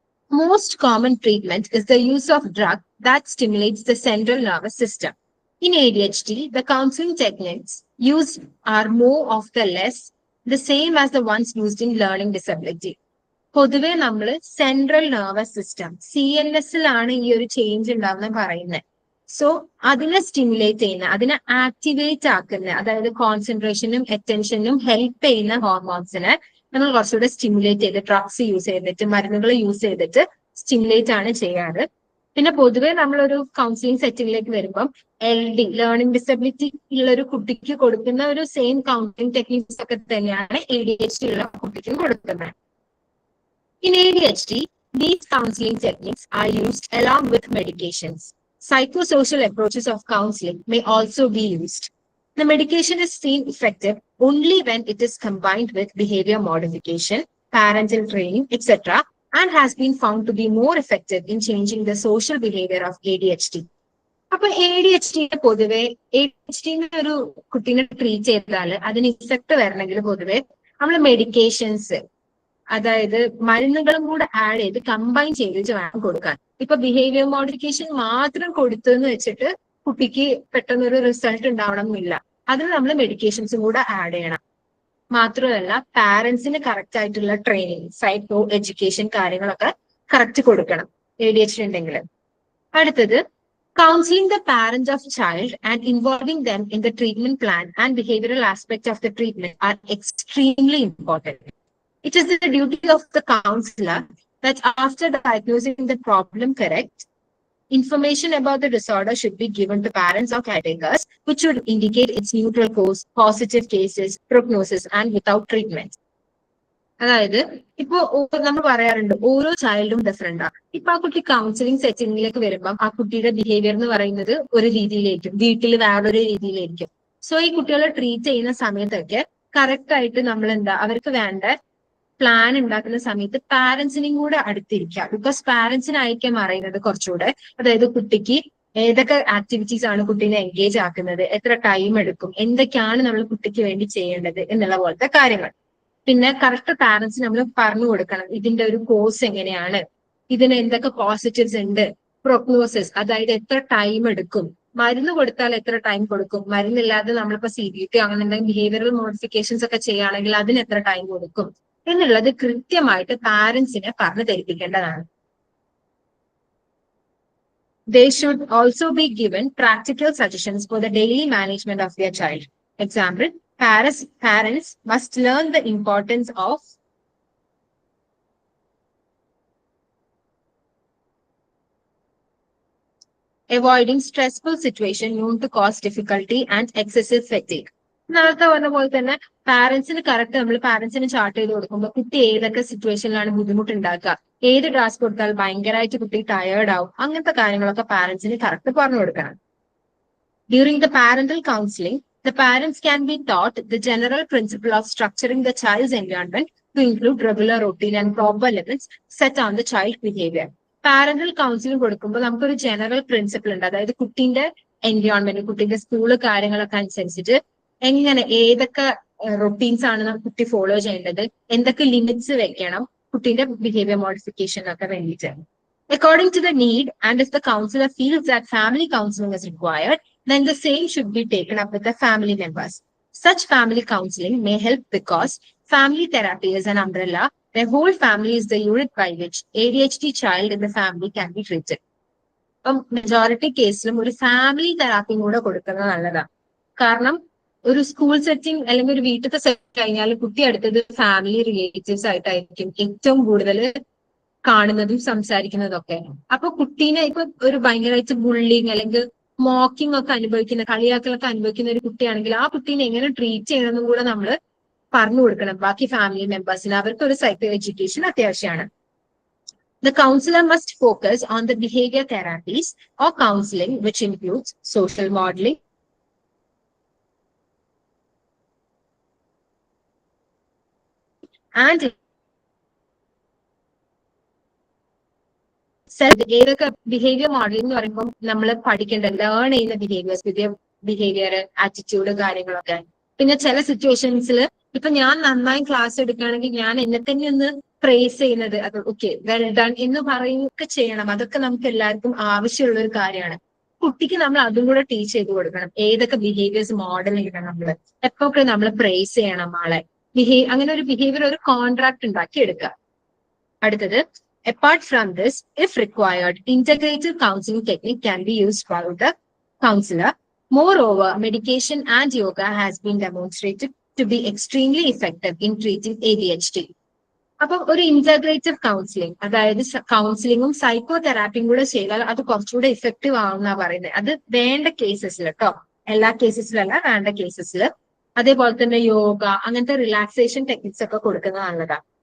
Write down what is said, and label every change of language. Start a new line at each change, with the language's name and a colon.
English: Most common treatment is the use of drug that stimulates the central nervous system. In ADHD, the counseling techniques used are more of the less the same as the ones used in learning disability.
Malayalam: പൊതുവെ നമ്മൾ central nervous system CNS ഈ ഒരു change ഉണ്ടാവുന്ന പറയുന്നത്. So അതിനെ stimulate ചെയ്യുന്ന, അതിനെ activate ആക്കുന്ന, അതായത് കോൺസെൻട്രേഷനും അറ്റൻഷനും ഹെൽപ്പ് ചെയ്യുന്ന ഹോർമോൺസിനെ നമ്മൾ കുറച്ചുകൂടെ സ്റ്റിമുലേറ്റ് ചെയ്ത് ഡ്രഗ്സ് യൂസ് ചെയ്തിട്ട്, മരുന്നുകൾ യൂസ് ചെയ്തിട്ട് സ്റ്റിമുലേറ്റ് ആണ് ചെയ്യാറ്. പിന്നെ പൊതുവെ നമ്മളൊരു കൗൺസിലിംഗ് സെറ്റിംഗിലേക്ക് വരുമ്പം LD ലേണിംഗ് ഡിസബിലിറ്റി ഉള്ള ഒരു കുട്ടിക്ക് കൊടുക്കുന്ന ഒരു സെയിം കൗൺസിലിംഗ് ടെക്നിക്സ് ഒക്കെ തന്നെയാണ് ADHD ഉള്ള കുട്ടിക്കും കൊടുക്കുന്നത്.
English: In ADHD, these counseling techniques are used along with medications. Psychosocial approaches of counseling may also be used. The medication is seen effective only when it is combined with behavior modification, parental training, etc., and has been found to be more effective in changing the social behavior of ADHD.
Malayalam: അപ്പൊ ADHD പൊതുവെ ADHD ഒരു കുട്ടീനെ treat ചെയ്താൽ അതിന് effect വരണമെങ്കിൽ പൊതുവെ നമ്മൾ medications, അതായത് മരുന്നുകളും കൂടെ ആഡ് ചെയ്ത് കമ്പൈൻ ചെയ്തിട്ട് വേണം കൊടുക്കാൻ. ഇപ്പൊ ബിഹേവിയർ മോഡിഫിക്കേഷൻ മാത്രം കൊടുത്തെന്ന് വെച്ചിട്ട് കുട്ടിക്ക് പെട്ടെന്നൊരു റിസൾട്ട് ഉണ്ടാവണം എന്നില്ല. അതിന് നമ്മൾ മെഡിക്കേഷൻസും കൂടെ ആഡ് ചെയ്യണം. മാത്രമല്ല പാരന്റ്സിന് കറക്റ്റ് ആയിട്ടുള്ള ട്രെയിനിങ്, സൈക്കോ എഡ്യൂക്കേഷൻ കാര്യങ്ങളൊക്കെ കറക്റ്റ് കൊടുക്കണം ADHD ഉണ്ടെങ്കിൽ. അടുത്തത്
English: counseling the parents of child and involving them in the treatment plan and behavioral aspect of the treatment are extremely important. It is the duty of the counselor that after diagnosing the problem correct, information about the disorder should be given to parents or caretakers, which should indicate its neutral course, positive cases, prognosis, and without treatment.
Malayalam: അതായത് ഇപ്പൊ നമ്മൾ പറയാറുണ്ട് ഓരോ ചൈൽഡും ഡിഫറെന്റാ. ഇപ്പൊ ആ കുട്ടി counselling സെറ്റിംഗിലേക്ക് വരുമ്പം ആ കുട്ടിയുടെ ബിഹേവിയർ എന്ന് പറയുന്നത് ഒരു രീതിയിലായിരിക്കും, വീട്ടിൽ വേറൊരു രീതിയിലായിരിക്കും. സോ ഈ കുട്ടികളെ ട്രീറ്റ് ചെയ്യുന്ന സമയത്തൊക്കെ കറക്റ്റ് ആയിട്ട് നമ്മൾ അവർക്ക് വേണ്ട പ്ലാൻ ഉണ്ടാക്കുന്ന സമയത്ത് പാരന്റ്സിനെയും കൂടെ അടുത്തിരിക്കുക. ബിക്കോസ് പാരന്റ്സിനായിരിക്കും അറിയുന്നത് കുറച്ചുകൂടെ, അതായത് കുട്ടിക്ക് ഏതൊക്കെ ആക്ടിവിറ്റീസ് ആണ് കുട്ടീനെ എൻഗേജ് ആക്കുന്നത്, എത്ര ടൈം എടുക്കും, എന്തൊക്കെയാണ് നമ്മൾ കുട്ടിക്ക് വേണ്ടി ചെയ്യേണ്ടത് എന്നുള്ള പോലത്തെ കാര്യങ്ങൾ. പിന്നെ കറക്റ്റ് പാരന്റ്സ് നമ്മൾ പറഞ്ഞു കൊടുക്കണം ഇതിന്റെ ഒരു കോഴ്സ് എങ്ങനെയാണ്, ഇതിന് എന്തൊക്കെ പോസിറ്റീവ്സ് ഉണ്ട്, പ്രൊഗ്നോസിസ്, അതായത് എത്ര ടൈം എടുക്കും, മരുന്ന് കൊടുത്താൽ എത്ര ടൈം കൊടുക്കും, മരുന്നില്ലാതെ നമ്മളിപ്പോ CBT അങ്ങനെ എന്തെങ്കിലും ബിഹേവിയറൽ മോഡിഫിക്കേഷൻസ് ഒക്കെ ചെയ്യുകയാണെങ്കിൽ അതിന് എത്ര ടൈം കൊടുക്കും എന്നുള്ളത് കൃത്യമായിട്ട് പാരന്റ്സിനെ പറഞ്ഞു ധരിപ്പിക്കേണ്ടതാണ്.
English: They should also be given practical suggestions for the daily management of their child. Example, parents must learn the importance of avoiding stressful situation known to cause difficulty and excessive fatigue.
Malayalam: നേരത്തെ പറഞ്ഞ പോലെ തന്നെ പാരന്റ്സിന് correct നമ്മൾ പാരന്റ്സിന് chart ചെയ്ത് കൊടുക്കുമ്പോൾ കുട്ടി ഏതൊക്കെ സിറ്റുവേഷനിലാണ് ബുദ്ധിമുട്ടുണ്ടാക്കുക, ഏത് ടാസ്ക് കൊടുത്താൽ ഭയങ്കരമായിട്ട് കുട്ടി ടയേർഡ് ആവും, അങ്ങനത്തെ കാര്യങ്ങളൊക്കെ പാരന്റ്സിന് കറക്റ്റ് പറഞ്ഞു കൊടുക്കണം.
English: During the parental counseling, the parents can be taught the general principle of structuring the child's environment to include regular routine and proper limits set on the child behavior.
Malayalam: Parental counselling കൊടുക്കുമ്പോൾ നമുക്കൊരു general principle ഉണ്ട്, അതായത് കുട്ടീന്റെ environment, കുട്ടീന്റെ school കാര്യങ്ങളൊക്കെ അനുസരിച്ചിട്ട് എങ്ങനെ ഏതൊക്കെ റൊട്ടീൻസ് ആണ് കുട്ടി ഫോളോ ചെയ്യേണ്ടത്, എന്തൊക്കെ ലിമിറ്റ്സ് വെക്കണം കുട്ടീന്റെ ബിഹേവിയർ മോഡിഫിക്കേഷൻ ഒക്കെ വേണ്ടിയിട്ട്.
English: According to the need, and if the counselor feels that family counseling is required, then the same should be taken up with the family members. Such family counseling may help because family therapy is an umbrella. The whole family is the unit by which ADHD child in the family can be treated.
Malayalam: അപ്പം majority കേസിലും ഒരു family തെറാപ്പിയും കൂടെ കൊടുക്കുന്നത് നല്ലതാണ്. കാരണം ഒരു school setting അല്ലെങ്കിൽ ഒരു വീട്ടിലത്തെ സെറ്റ് കഴിഞ്ഞാൽ കുട്ടി അടുത്തത് ഫാമിലി റിലേറ്റീവ്സ് ആയിട്ടായിരിക്കും ഏറ്റവും കൂടുതൽ കാണുന്നതും സംസാരിക്കുന്നതും ഒക്കെ. അപ്പൊ കുട്ടീനെ ഇപ്പൊ ഒരു ഭയങ്കരമായിട്ട് ബുള്ളിങ് അല്ലെങ്കിൽ മോക്കിംഗ് ഒക്കെ അനുഭവിക്കുന്ന, കളിയാക്കലൊക്കെ അനുഭവിക്കുന്ന ഒരു കുട്ടിയാണെങ്കിൽ ആ കുട്ടീനെ എങ്ങനെ ട്രീറ്റ് ചെയ്യണമെന്നും കൂടെ നമ്മൾ പറഞ്ഞു കൊടുക്കണം ബാക്കി ഫാമിലി മെമ്പേഴ്സിന്. അവർക്ക് ഒരു സൈക്കോ എഡ്യൂക്കേഷൻ അത്യാവശ്യമാണ്.
English: The counselor must focus on the behavior therapies or counseling, which includes social modeling, and
Malayalam: ഏതൊക്കെ ബിഹേവിയർ മോഡലിംഗ് എന്ന് പറയുമ്പോൾ നമ്മൾ പഠിക്കേണ്ട ലേൺ ചെയ്യുന്ന ബിഹേവിയേഴ്സ്, പുതിയ ബിഹേവിയർ, ആറ്റിറ്റ്യൂഡ്, കാര്യങ്ങളൊക്കെ. പിന്നെ ചില സിറ്റുവേഷൻസിൽ ഇപ്പൊ ഞാൻ നന്നായി ക്ലാസ് എടുക്കുകയാണെങ്കിൽ ഞാൻ എന്നെ തന്നെ ഒന്ന് പ്രേസ് ചെയ്യുന്നത്, അത് ഓക്കെ വെൽ ഡൺ എന്ന് പറയുകയൊക്കെ ചെയ്യണം. അതൊക്കെ നമുക്ക് എല്ലാവർക്കും ആവശ്യമുള്ള ഒരു കാര്യമാണ്. കുട്ടിക്ക് നമ്മൾ അതും കൂടെ ടീച്ച് ചെയ്ത് കൊടുക്കണം. ഏതൊക്കെ ബിഹേവിയേഴ്സ് മോഡൽ ചെയ്യണം, നമ്മൾ എപ്പൊക്കെ നമ്മൾ പ്രേസ് ചെയ്യണം ആളെ. അങ്ങനെ ഒരു ബിഹേവിയർ, ഒരു കോൺട്രാക്ട് ഉണ്ടാക്കി എടുക്കുക. അടുത്തത്,
English: apart from this, if required, integrative counseling technique can be used by the counselor. Moreover, medication and yoga has been demonstrated to be extremely effective in treating ADHD.
Malayalam: അപ്പം ഒരു ഇന്റഗ്രേറ്റീവ് കൗൺസിലിംഗ്, അതായത് കൗൺസിലിങ്ങും psycho തെറാപ്പിയും കൂടെ ചെയ്താൽ അത് കുറച്ചുകൂടെ effective ആവുന്ന പറയുന്നത്. അത് വേണ്ട കേസസിൽ കേട്ടോ, എല്ലാ കേസസിലല്ല, വേണ്ട കേസസിൽ. അതേപോലെ തന്നെ യോഗ, അങ്ങനത്തെ റിലാക്സേഷൻ ടെക്നിക്സ് ഒക്കെ കൊടുക്കുന്നത് നല്ലതാണ്.